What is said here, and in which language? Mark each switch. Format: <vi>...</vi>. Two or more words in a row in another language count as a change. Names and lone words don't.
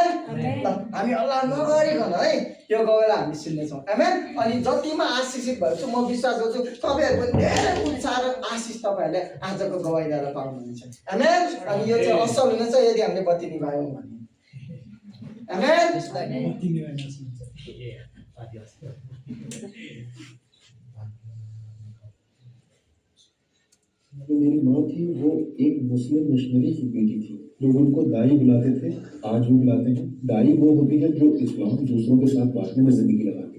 <ne>ल हामी अल्लाह नगरिकन है यो गवाईलाई हामी सुन्नेछौँ। आमेन। अनि जतिमा आशिषित भएको छु म विश्वास गर्छु तपाईँहरू पनि धेरै उत्साह र आशिष तपाईँहरूले आजको गवाईद्वारा पाउनुहुन्छ। आमेन। अनि यो चाहिँ असल हुनेछ यदि हामीले बत्ती निभायौँ भने। आमेन।</ne> <hi>जो मेरी माँ थी वो एक मुस्लिम मिशनरी की बेटी थी। लोग उनको दाई बुलाते थे, आज भी बुलाते हैं। दाई वो होती है जो इस्लाम दूसरों के साथ बांटने में जिंदगी लगाती है।</hi>